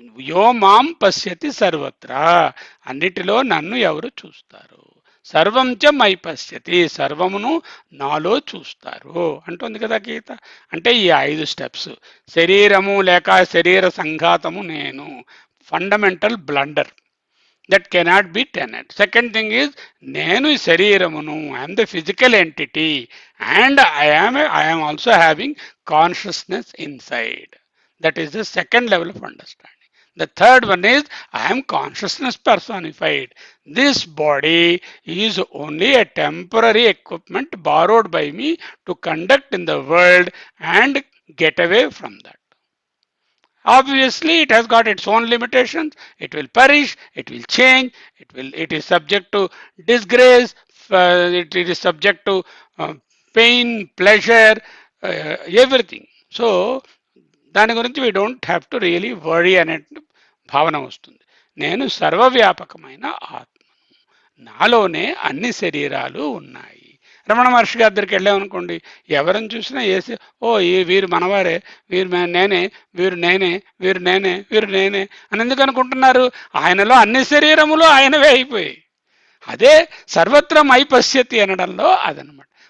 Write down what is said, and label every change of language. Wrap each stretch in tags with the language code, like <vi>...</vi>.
<sa>యో మాం పశ్యతి సర్వత్ర,</sa> <te>అన్నిటిలో నన్ను ఎవరు చూస్తారు.</te> <sa>సర్వం చ మయి పశ్యతి,</sa> <te>సర్వమును నాలో చూస్తారు అంటుంది కదా గీత. అంటే ఈ 5 స్టెప్స్, శరీరము లేక శరీర సంఘాతము నేను,</te> <en>Fundamental blunder. That cannot be tenet. Second thing is,</en> <te>నేను శరీరమును,</te> <en>I am the physical entity, and I am also having consciousness inside. That is the second level of understanding. The third one is, I am consciousness personified. This body is only a temporary equipment borrowed by me to conduct in the world and get away from that. Obviously it has got its own limitations. It will perish, it will change, it is subject to disgrace, it is subject to pain, pleasure, everything. So</en> <te>దాని గురించి</te> <en>we don't have to really worry</en> <te>అనే భావన వస్తుంది. నేను సర్వవ్యాపకమైన ఆత్మను, నాలోనే అన్ని శరీరాలు ఉన్నాయి. రమణ మహర్షి గారి దగ్గరికి వెళ్ళామనుకోండి, ఎవరిని చూసినా వేసి, ఓ ఈ వీరు మనవారే, వీరు నేనే, వీరు నేనే, వీరు నేనే, వీరు నేనే అని ఎందుకు అనుకుంటున్నారు? ఆయనలో అన్ని శరీరములు ఆయనవే అయిపోయాయి. అదే</te> <sa>సర్వత్ర మై పశ్యతి</sa> <te>అనడంలో అదనమాట.</te>